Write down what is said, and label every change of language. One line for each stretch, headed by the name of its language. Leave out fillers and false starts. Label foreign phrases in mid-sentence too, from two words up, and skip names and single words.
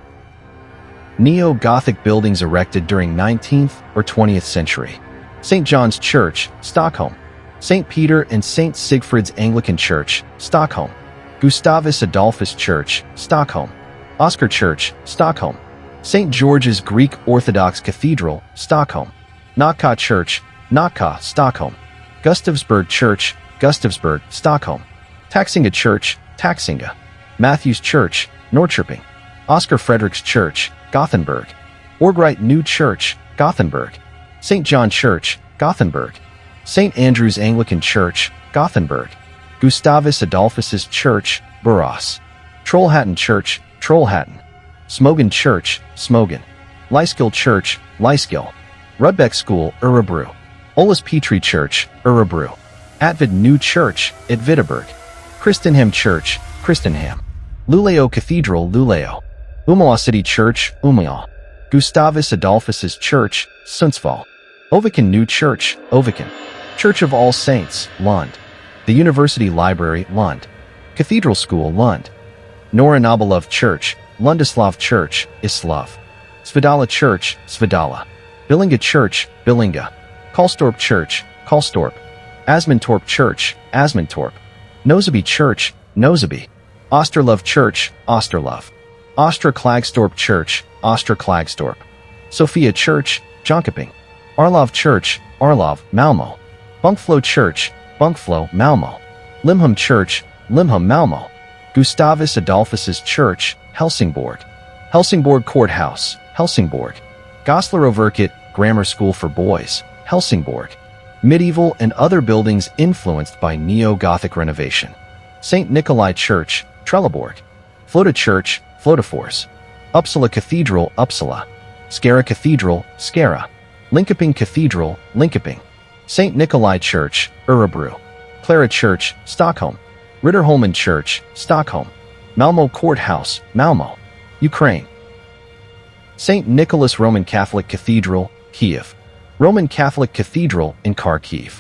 English: Neo-Gothic buildings erected during 19th or 20th century. St. John's Church, Stockholm. St. Peter and St. Sigfrid's Anglican Church, Stockholm. Gustavus Adolphus Church, Stockholm. Oscar Church, Stockholm. St. George's Greek Orthodox Cathedral, Stockholm. Nacka Church, Nacka, Stockholm. Gustavsberg Church, Gustavsberg, Stockholm. Taxinga Church, Taxinga. Matthews Church, Norrköping. Oscar Frederick's Church, Gothenburg. Orgrite New Church, Gothenburg. St. John Church, Gothenburg. St. Andrew's Anglican Church, Gothenburg. Gustavus Adolphus's Church, Borås. Trollhättan Church, Trollhättan. Smogen Church, Smogen. Lyskill Church, Lyskill. Rudbeck School, Örebro. Olaus Petri Church, Örebro. Atvid New Church, at Wittenberg. Kristenham Church, Kristenham. Luleå Cathedral, Luleå. Umeå City Church, Umeå. Gustavus Adolphus's Church, Sundsvall. Oviken New Church, Oviken. Church of All Saints, Lund. The University Library, Lund. Cathedral School, Lund. Nora Nobilov Church, Lundislav Church, Islav. Svidala Church, Svidala. Billinga Church, Billinga. Karlstorp Church, Karlstorp. Asmantorp Church, Asmantorp. Noseby Church, Noseby. Osterlov Church, Osterlov. Ostra Klagstorp Church, Ostra Klagstorp. Sophia Church, Jonkoping. Arlov Church, Arlov, Malmo. Bunkflo Church, Bunkflo, Malmo. Limham Church, Limham, Malmo. Gustavus Adolphus's Church, Helsingborg. Helsingborg Courthouse, Helsingborg. Gosleroverket Grammar School for Boys, Helsingborg. Medieval and other buildings influenced by Neo-Gothic renovation. St. Nikolai Church, Trelleborg. Floda Church, Flodafors. Uppsala Cathedral, Uppsala. Skara Cathedral, Skara. Linkoping Cathedral, Linkoping. St. Nikolai Church, Örebro. Klara Church, Stockholm. Ritterholmen Church, Stockholm. Malmo Courthouse, Malmo. Ukraine. St. Nicholas Roman Catholic Cathedral, Kiev. Roman Catholic Cathedral in Kharkiv.